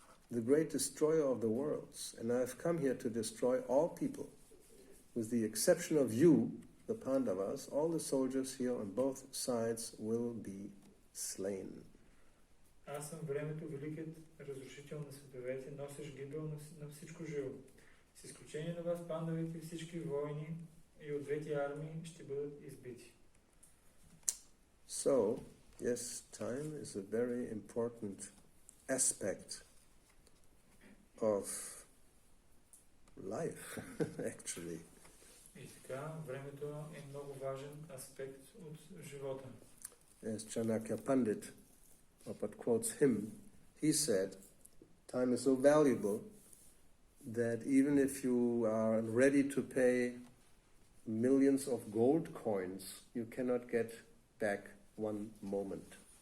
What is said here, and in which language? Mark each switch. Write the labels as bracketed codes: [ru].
[en] the great destroyer of the worlds, and I have come here to destroy all people. With the exception of you, the Pandavas, all the soldiers here on both sides will be slain. [bg] Аз съм времето, великият разрушител на световете, носиш гибел на всичко живо. С изключение на вас, пандавите, всички войни и от двете армии ще бъдат избити. [en] So, yes, time is a very important aspect of life, actually. [bg] И така, времето е много важен аспект от живота. [en] As Chanakya Pandit, but quotes him, he said, time is so valuable that even if you are ready to pay millions of gold coins, you cannot get back one moment.